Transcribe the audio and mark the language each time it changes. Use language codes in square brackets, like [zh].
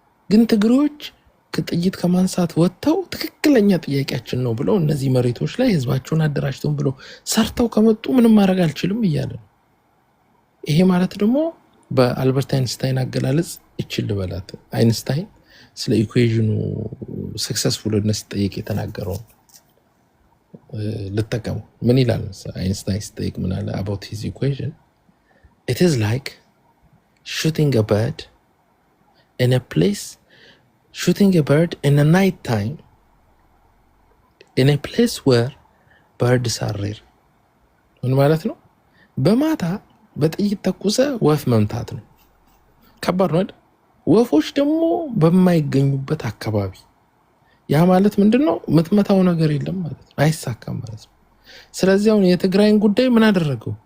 [am] ግን ትግሬዎች ከጥይት ከማንሳት ወጥተው ትክክለኛ ጥያቄያችን ነው ብለው እነዚህ መሬቶች ላይ ህዝባቸውን አደራጅተው ብለው ሰርተው ከመጡ ምንም ማድረግ አልችልም እያለ ነው። ይሄ ማለት ደግሞ በአልበርት አይንስታይን አገላለጽ ይችል በላት አይንስታይን ስለ ኢኩዌዥኑ ሰክሰስፉልነስ ሲጠይቅ የተናገረው ልጠቀሙ ምን ይላል? አይንስታይን ሲጠይቅ ምን አለ? [en] about his equation it is like shooting a bird in a place shooting a bird in a night time in a place where birds are rare. [am] ምን ማለት ነው? በማታ በጥይት ተኩሰ ወፍ መምታት ነው። ከባድ ነው አይደል? ወፎች ደግሞ በማይገኙበት አካባቢ ያ ማለት ምንድነው? የምትመታው ነገር የለም ማለት ነው። አይሳካም ማለት ነው። ስለዚህ አሁን የትግራይን ጉዳይ ምን አደረገው?